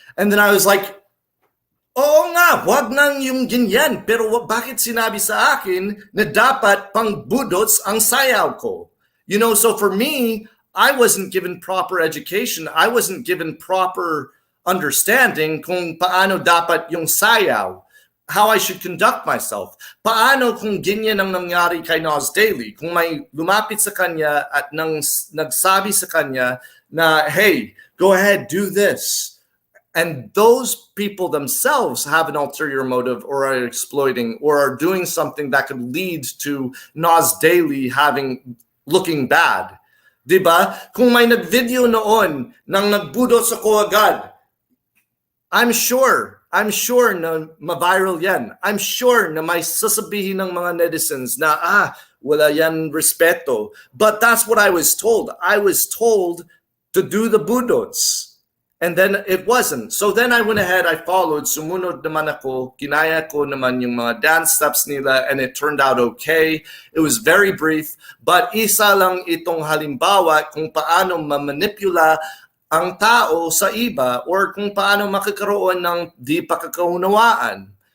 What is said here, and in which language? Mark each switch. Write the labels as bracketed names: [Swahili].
[English] And then I was like, [Filipino] oo nga, wag nang yung ganyan. Pero bakit sinabi sa akin na dapat pang budots ang sayaw ko? [English] You know, so for me, I wasn't given proper education. I wasn't given proper understanding [Filipino] kung paano dapat yung sayaw, [English] how I should conduct myself. [Filipino] Paano kung ganyan ang nangyari kay Nas Daily? Kung may lumapit sa kanya at nagsabi sa kanya na, [English] hey, go ahead, do this. And those people themselves have an ulterior motive or are exploiting or are doing something that could lead to Nas Daily looking bad. [Filipino] Diba? Kung may nag-video noon nang nagbudot sa ko agad, [English] I'm sure [Filipino] na ma-viral yan. [English] I'm sure [Filipino] na may sasabihin ng mga netizens na, wala yan respeto. [English] But that's what I was told. I was told to do the budots. And then it wasn't. So then I went ahead, I followed, [Filipino] sumunod naman ako, kinaya ko naman yung mga dance steps nila, [English] and it turned out okay. It was very brief, but [Filipino] isa lang itong halimbawa kung paano mamanipula ang tao sa iba or kung paano makakaroon ng di pagkakaunawaan.